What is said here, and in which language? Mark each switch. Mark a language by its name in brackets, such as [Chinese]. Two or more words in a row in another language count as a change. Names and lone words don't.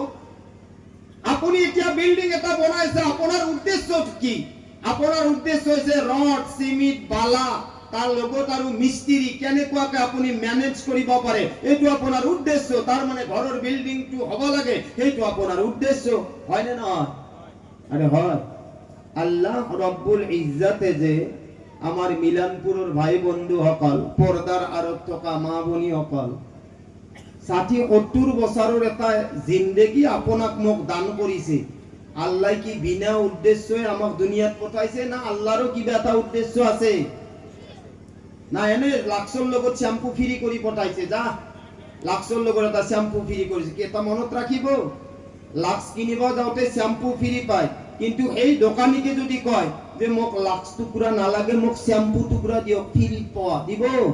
[Assamese] আপুনি এতিয়া বিল্ডিং এটা বনাইছে, আপোনাৰ উদ্দেশ্য কি? আপোনাৰ উদ্দেশ্য হৈছে ৰড, চিমেণ্ট, বালা, তাৰ লগত আৰু মিস্ত্ৰী কেনেকুৱাকে আপুনি মেনেজ কৰিব পাৰে, এইটো আপোনাৰ উদ্দেশ্য। তাৰ মানে ঘৰৰ বিল্ডিংটো হ'ব লাগে, সেইটো আপোনাৰ উদ্দেশ্য। হয় নে নহয়? আরে হয়। [Arabic] الله رب العزة [Assamese] যে আমার মিলানপুরের ভাই বন্ধু সকল, পর্দার আড়ত থকা মা বনি সকল, 60-70 বছরের এটা জিন্দগি আপোনাক মোক দান কৰিছে। আল্লাহ কি বিনা উদ্দেশ্যই আমাক দুনিয়াত পঠাইছে, না আল্লাহরও কিবা এটা উদ্দেশ্য আছে? না এনে লাক্সৰ লগত [English] shampoo free [Assamese] কৰি পঠাইছে? যা লাক্সৰ লগত এটা [English] shampoo free [Assamese] কৰিছে, কি এটা মনত ৰাখিব? লাক্স কিনিব যাওঁতে [English] shampoo free [Assamese] পায়, কিন্তু এই দোকানীকে যদি কয় যে মোক লাক্স টুকুৰা নালাগে, মোক শ্যাম্পু টুকুৰা দিয়ক, ফ্ৰী পোৱা দিব?